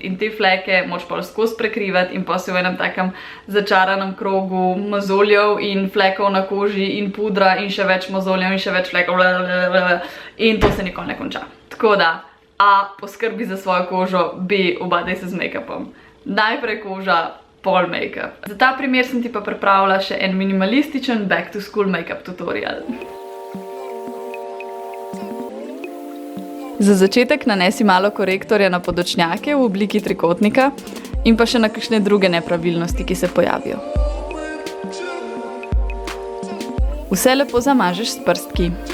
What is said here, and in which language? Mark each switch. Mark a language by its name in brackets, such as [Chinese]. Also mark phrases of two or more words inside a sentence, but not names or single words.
[Slovenian] In te fleke moč pa skozi prekrivati in pa si v enem takem začaranem krogu mozoljev in flekov na koži in pudra in še več mozoljev in še več flekov in to se nikoli ne konča. Tako da, A, poskrbi za svojo kožo, B, obadaj se z make-upom. Najprej koža, pol make-up. Za ta primer sem ti pa pripravila še en minimalističen [English] back to school make-up tutorial. [Slovenian] Za začetek nanesi malo korektorja na podočnjake v obliki trikotnika in pa še na kakšne druge nepravilnosti, ki se pojavijo. Vse lepo zamažeš s prstki.